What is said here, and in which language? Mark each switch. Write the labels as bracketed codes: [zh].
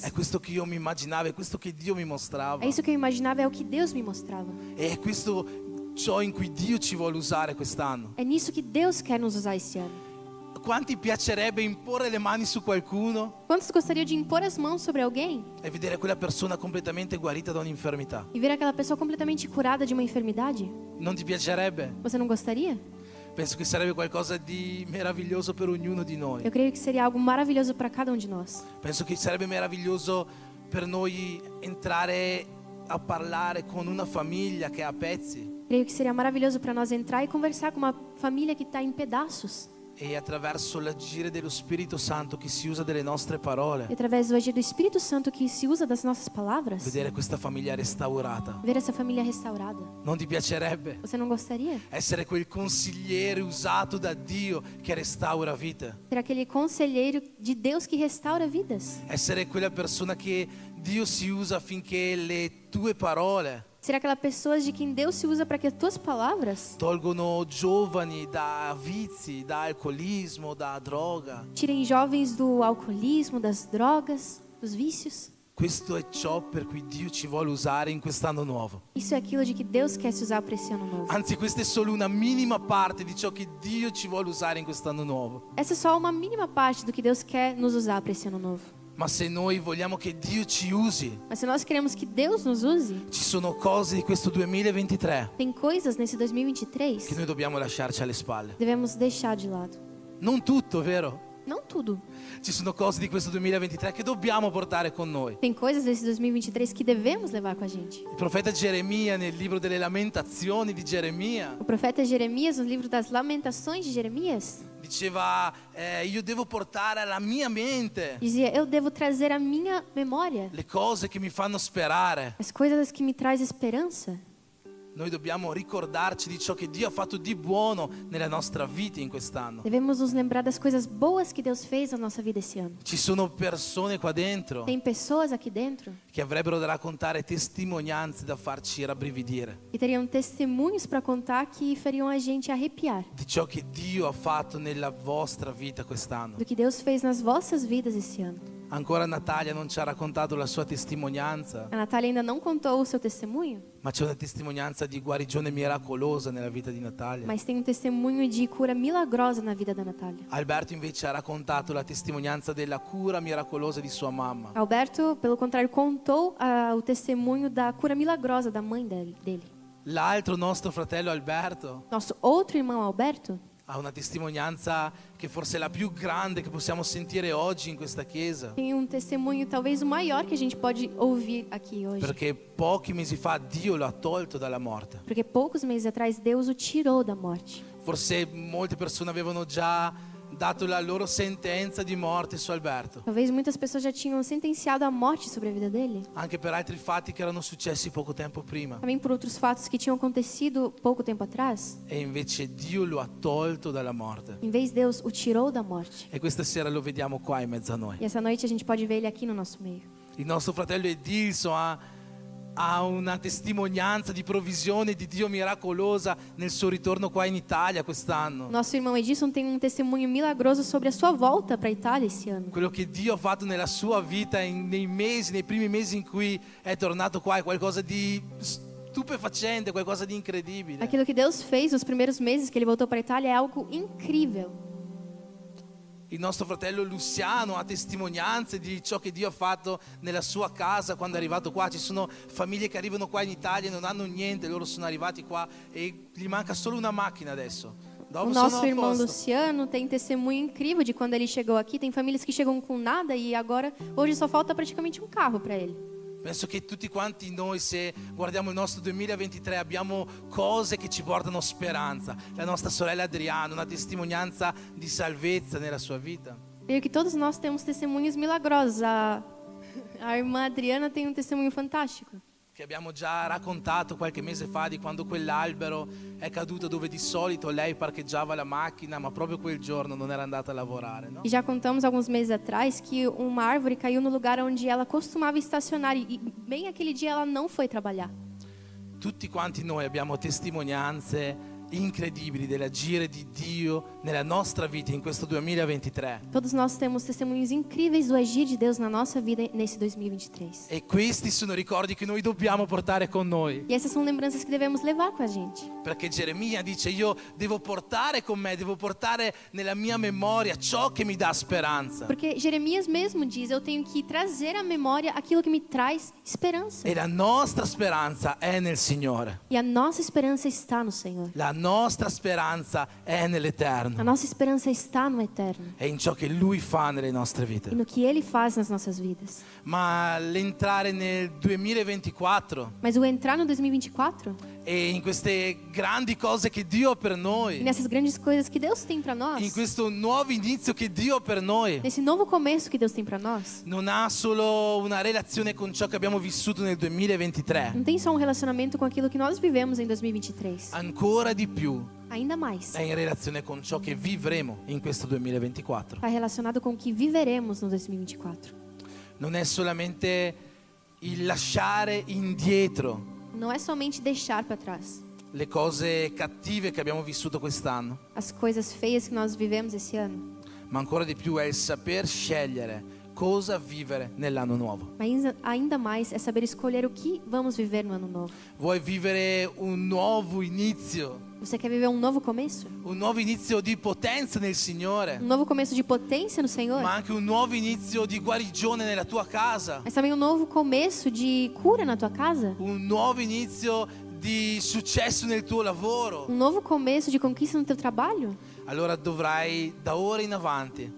[it] È questo che io mi immaginavo, è questo che Dio mi mostrava. [pt] É isso que eu imaginava, é o que Deus me mostrava. [it] E è questo ciò in cui Dio ci vuole usare quest'anno. [pt] É nisso que Deus quer nos usar esse ano. [it] Quanti piacerebbe imporre le mani su qualcuno [pt] Quantos gostariam de impor as mãos sobre alguém [it] e vedere quella persona completamente guarita da un'infermità? [pt] e ver aquela pessoa completamente curada de uma enfermidade? [it] Non ti piacerebbe? [pt] Você não gostaria? [it] Penso che sarebbe qualcosa di meraviglioso per ognuno di noi. [pt] Eu creio que seria algo maravilhoso para cada um de nós. [it] Penso che sarebbe meraviglioso per noi entrare a parlare con una famiglia che è a pezzi [pt] Creio que seria maravilhoso para nós entrar e conversar com uma família que está em pedaços. [it] e attraverso l'agire dello Spirito Santo che si usa delle nostre parole, [pt] E através do agir do Espírito Santo que se usa das nossas palavras, [it] vedere questa famiglia restaurata. [pt] ver essa família restaurada. [it] Non ti piacerebbe [pt] Você não gostaria? [it] essere quel consigliere usato da Dio che restaura vite? [pt] Ser aquele conselheiro de Deus que restaura vidas. [it] Essere quella persona che Dio si usa affinché le tue parole [pt] Ser aquela pessoa de quem Deus se usa para que as tuas palavras [it] tolgono giovani da vizi, da alcolismo, da droga. [pt] tirem jovens do alcoolismo, das drogas, dos vícios. [it] Questo è ciò per cui Dio ci vuole usare in quest'anno nuovo. [pt] Isso é aquilo de que Deus quer se usar para esse ano novo. [it] Anzi, questa è solo una minima parte di ciò che Dio ci vuole usare in quest'anno nuovo. [pt] Essa é só uma mínima parte do que Deus quer nos usar para esse ano novo. [it] Ma se noi vogliamo che Dio ci usi, [pt] Mas se nós queremos que Deus nos use, [it] ci sono cose di questo 2023 [pt] tem coisas nesse 2023 [it] che noi dobbiamo lasciarci alle spalle. [pt] devemos deixar de lado. [it] Non tutto, vero? [pt] Não tudo. [it] Ci sono cose di questo 2023 che dobbiamo portare con noi. [pt] Tem coisas desse 2023 que devemos levar com a gente. [it] Il profeta Geremia, nel libro delle lamentazioni di Geremia, [pt] O profeta Jeremias, no livro das Lamentações de Jeremias, [it] diceva io devo portare alla mia mente [pt] dizia: eu devo trazer à minha memória [it] le cose che mi fanno sperare. [pt] as coisas que me traz esperança. [it] Noi dobbiamo ricordarci di ciò che Dio ha fatto di buono nella nostra vita in quest'anno. [pt] Devemos nos lembrar das coisas boas que Deus fez na nossa vida esse ano. [it] Ci sono persone qua dentro [pt] Tem pessoas aqui dentro [it] che avrebbero da raccontare testimonianze da farci rabbrividire [pt] que teriam testemunhos para contar que fariam a gente arrepiar [it] di ciò che Dio ha fatto nella vostra vita quest'anno. [pt] do que Deus fez nas vossas vidas esse ano. [it] Ancora Natalia non ci ha raccontato la sua testimonianza, [pt] A Natália ainda não contou o seu testemunho, [it] ma c'è una testimonianza di guarigione miracolosa nella vita di Natalia. [pt] mas tem um testemunho de cura milagrosa na vida da Natália. [it] Alberto invece ha raccontato la testimonianza della cura miracolosa di sua mamma. [pt] Alberto, pelo contrário, contou o testemunho da cura milagrosa da mãe dele. [it] L'altro nostro fratello Alberto [pt] Nosso outro irmão Alberto [it] ha una testimonianza che forse è la più grande che possiamo sentire oggi in questa chiesa, [pt] tem um testemunho talvez o maior que a gente pode ouvir aqui hoje. [it] perché pochi mesi fa Dio lo ha tolto dalla morte. [pt] Porque poucos meses atrás Deus o tirou da morte. [it] Forse molte persone avevano già dato la loro sentenza di morte su Alberto, [pt] Talvez muitas pessoas já tinham sentenciado a morte sobre a vida dele. [it] anche per altri fatti che erano successi poco tempo prima. [pt] Também por outros fatos que tinham acontecido pouco tempo atrás. [it] E invece Dio lo ha tolto dalla morte. [pt] Em vez, Deus o tirou da morte. [it] E questa sera lo vediamo qua in mezzo a noi. [pt] E essa noite a gente pode ver ele aqui no nosso meio. [it] Il nostro fratello Edilson ha una testimonianza di provvisione di Dio miracolosa nel suo ritorno qua in Italia quest'anno. [pt] Nosso irmão Edilson tem um testemunho milagroso sobre a sua volta para a Itália esse ano. [it] Quello che Dio ha fatto nella sua vita nei primi mesi in cui è tornato qua è qualcosa di stupefacente, qualcosa di incredibile. [pt] Aquilo que Deus fez nos primeiros meses que ele voltou para a Itália é algo incrível. [it] Il nostro fratello Luciano ha testimonianze di ciò che Dio ha fatto nella sua casa quando è arrivato qua. Ci sono famiglie che arrivano qua in Italia e non hanno niente, loro sono arrivati qua e gli manca solo una macchina adesso. [pt] O [it] Dopo [pt] nosso [it] sono a [pt] irmão [it] posto. [pt] Luciano tem testemunho incrível de quando ele chegou aqui. Tem famílias que chegam com nada e agora, hoje só falta praticamente um carro para ele. [it] Penso che tutti quanti noi, se guardiamo il nostro 2023, abbiamo cose che ci portano speranza. La nostra sorella Adriana, una testimonianza di salvezza nella sua vita. [pt] Creio que todos nós temos testemunhos milagrosos. A irmã Adriana tem um testemunho fantástico. [it] Che abbiamo già raccontato qualche mese fa di quando quell'albero è caduto dove di solito lei parcheggiava la macchina, ma proprio quel giorno non era andata a lavorare, no? [pt] E já contamos alguns meses atrás que uma árvore caiu no lugar onde ela costumava estacionar e bem aquele dia ela não foi trabalhar. [it] Tutti quanti noi abbiamo testimonianze incredibili dell'agire di Dio nella nostra vita in questo 2023. [pt] Todos nós temos testemunhos incríveis do agir de Deus na nossa vida nesse 2023. [it] E questi sono ricordi che noi dobbiamo portare con noi. [pt] E essas são lembranças que devemos levar com a gente. [it] Perché Geremia dice: io devo portare con me, devo portare nella mia memoria ciò che mi dà speranza. [pt] Porque Jeremias mesmo diz, eu tenho que trazer à memória aquilo que me traz esperança. [it] E la nostra speranza è nel Signore. [pt] E a nossa esperança está no Senhor. [it] La nostra speranza è [pt] A [it] nell'eterno. [pt] nossa esperança está no eterno. [it] È in ciò che Lui fa nelle nostre [pt] E [it] vite. [pt] no que Ele faz nas nossas vidas. [it] Ma l'entrare nel 2024 [pt] Mas o entrar no 2024, [it] e in queste grandi cose che Dio ha per [pt] e [it] noi, [pt] nessas grandes coisas que Deus tem para nós, [it] in questo nuovo inizio che Dio ha per noi, [pt] nesse novo começo que Deus tem para nós, [it] non ha solo una relazione con ciò che abbiamo vissuto nel 2023, [pt] não tem só um relacionamento com aquilo que nós vivemos em 2023. [it] ancora di più [pt] Ainda mais, [it] è in relazione con ciò che vivremo in questo 2024. [pt] está relacionado com o que viveremos no 2024. [it] Non è solamente il lasciare indietro [pt] Não é somente deixar para trás [it] le cose cattive che abbiamo vissuto quest'anno, [pt] as coisas feias que nós vivemos esse ano, [it] ma ancora di più è il saper scegliere cosa vivere nell'anno nuovo. [pt] mas ainda mais é saber escolher o que vamos viver no ano novo. [it] Vuoi vivere un nuovo inizio, [pt] Você quer viver um novo começo? [it] un nuovo inizio di potenza nel Signore, [pt] Um novo começo de potência no Senhor? [it] ma anche un nuovo inizio di guarigione nella tua casa, [pt] Mas também um novo começo de cura na tua casa? [it] un nuovo inizio di successo nel tuo lavoro. [pt] Um novo começo de conquista no teu trabalho? [it] Allora dovrai da ora in avanti